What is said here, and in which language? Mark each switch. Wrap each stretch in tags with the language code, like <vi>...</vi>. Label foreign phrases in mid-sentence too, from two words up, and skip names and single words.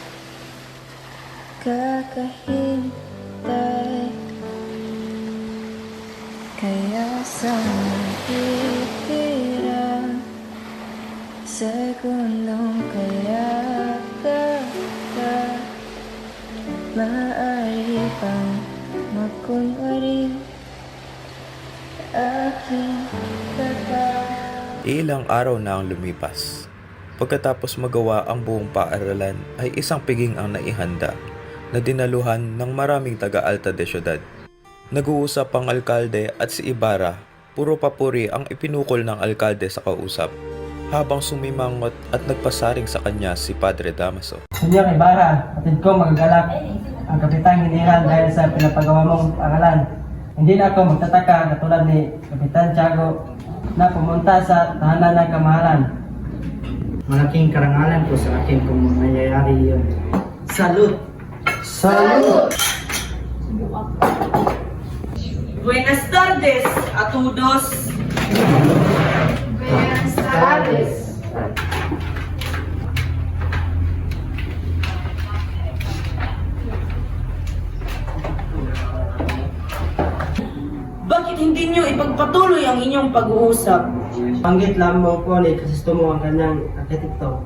<tl>kakahintay kaya sa nakikira segundong kaya maaari pang magkunwari aking kata. Ilang araw na ang lumipas. Pagkatapos magawa ang buong paaralan ay isang piging ang naihanda na dinaluhan ng maraming taga-alta de syudad. Nag-uusap ang alkalde at si Ibarra, puro papuri ang ipinukol ng alkalde sa kausap, habang sumimangot at nagpasaring sa kanya si Padre Damaso. Senyor Ibarra, atid ko magagalak ang Kapitan General dahil sa pinapagawa mong pangalan. Hindi na ako magtataka katulad ni Kapitan Tiago na pumunta sa tahanan ng kamahalan. Malaking karangalan po sa akin kung mangyayari yun.</tl> <es>Salud! Salud! Buenas tardes a todos! Buenas tardes!</es> <tl>Bakit hindi nyo ipagpatuloy ang inyong pag-uusap? Panggit lamang po ni Kristomo ang kanyang arkitekto.</tl>